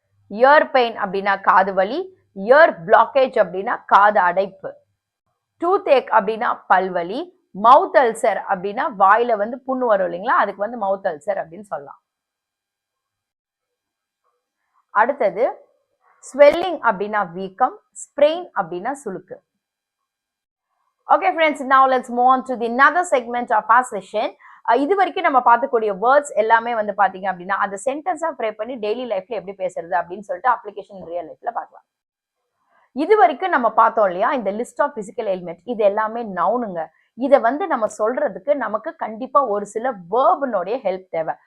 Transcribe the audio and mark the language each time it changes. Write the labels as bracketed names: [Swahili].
[Tamil] Year pain அப்படின்னா காது வலி. இயர் பிளாக்கேஜ் அப்படின்னா காது அடைப்பு. டூத் ஏக் அப்படின்னா பல்வலி. மவுத் அல்சர் அப்படின்னா வாயில வந்து புண்ணு வரும் இல்லைங்களா, அதுக்கு வந்து மவுத் அல்சர் அப்படின்னு சொல்லலாம். அடுத்தது ஸ்வெல்லிங் அப்படின்னா வீக்கம். ஸ்ப்ரெயின் அப்படின்னா சுளுக்கு. [English] Okay friends, now let's move on to the another segment of our session. [Tamil] இது வரைக்கும் நம்ம பார்க்கக்கூடிய வேர்ட்ஸ் எல்லாமே வந்து பாத்தீங்க அப்படின்னா அந்த சென்டென்ஸா ஃப்ரேம் பண்ணி டெய்லி லைஃப்ல எப்படி பேசுறது அப்படின்னு சொல்லிட்டு அப்ளிகேஷன் ரியல் லைஃப்ல பார்க்கலாம். இது வரைக்கும் நம்ம பார்த்தோம் இல்லையா, இந்த லிஸ்ட் ஆஃப் பிசிக்கல் எலிமெண்ட் இது எல்லாமே நவுனுங்க. இதை வந்து நம்ம சொல்றதுக்கு நமக்கு கண்டிப்பா ஒரு சில வேர்பினுடைய ஹெல்ப் தேவை.